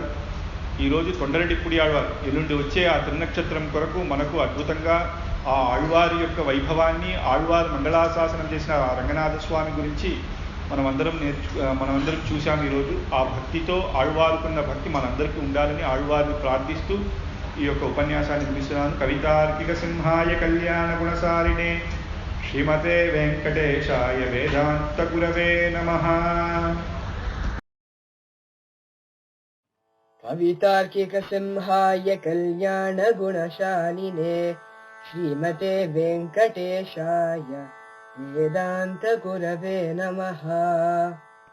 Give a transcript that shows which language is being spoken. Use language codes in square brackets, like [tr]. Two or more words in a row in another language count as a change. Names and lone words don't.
[te] ఈరోజు తొండరెడ్డిప్పుడి ఆళ్వార్, ఎల్లుండి వచ్చే ఆ తిరునక్షత్రం కొరకు మనకు అద్భుతంగా ఆ ఆళ్వారి యొక్క వైభవాన్ని, ఆళ్వార్ మంగళాశాసనం చేసిన ఆ రంగనాథ స్వామి గురించి మనమందరం చూశాం. ఈరోజు ఆ భక్తితో, ఆళ్వారుకున్న భక్తి మనందరికీ ఉండాలని ఆళ్వారిని ప్రార్థిస్తూ ఈ యొక్క ఉపన్యాసాన్ని ముగిస్తున్నాను. [sa] కవితార్కిక సింహాయ కళ్యాణ గుణసారిణే శ్రీమతే వెంకటేశాయ వేదాంత గురవే నమః. कवितार्किकसिंहाय कल्याणगुणशालिने श्रीमते वेङ्कटेशाय वेदान्तगुरवे नमः.